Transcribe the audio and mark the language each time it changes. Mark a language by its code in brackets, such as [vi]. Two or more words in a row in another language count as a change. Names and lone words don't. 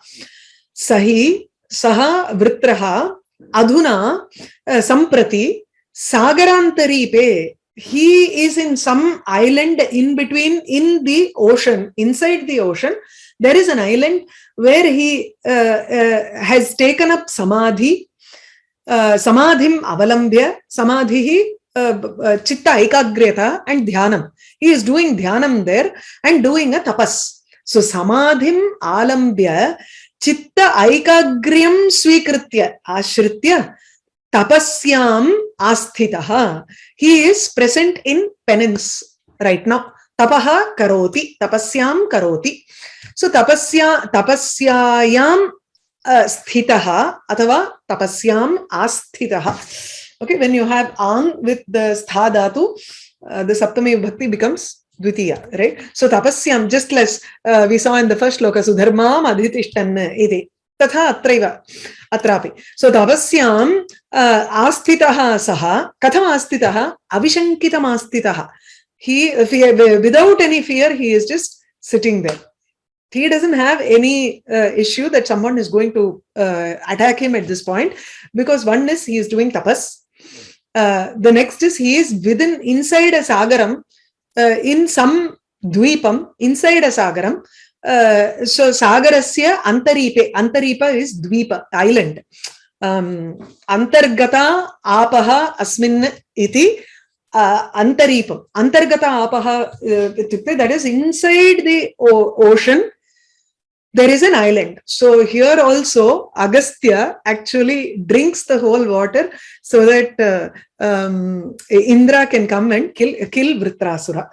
[sa] Sahi Saha Vritraha Adhuna Samprati Sagarantaripe. [en] He is in some island in between, in the ocean, inside the ocean. There is an island where he has taken up Samadhi. [sa] Samadhim avalambya, samadhihi chitta ekagrata and dhyanam. [en] He is doing dhyanam there and doing a tapas. [sa] So samadhim alambya chitta ekagryam swikritya ashritya tapasyam asthitaha. [en] He is present in penance right now. [sa] Tapaha karoti, tapasyam karoti. So tapasyayam sthitaha athava tapasyam asthitaha. [en] Okay, when you have ang with the [sa] stha dhatu, [en] the [sa] saptami bhakti [en] becomes dvitiya, right? So tapasyam, just as we saw in the first shloka, [sa] sudharmam adhitishtan iti. Tatha atraiva, atrapi. So tapasyam asthitaha saha, katham asthitaha, avishankitam asthitaha. [en] He, without any fear, he is just sitting there. He doesn't have any issue that someone is going to attack him at this point, because one is he is doing tapas. The next is he is inside a sagaram, in some dvipam, inside a sagaram. [sa] So sagarasya antaripe. [en] Antaripa is dvipa, island. [sa] Antargata apaha asmin iti. Antaripam. Antargata apaha, [en] that is inside the ocean. There is an island. So here also Agastya actually drinks the whole water so that Indra can come and kill Vritrasura.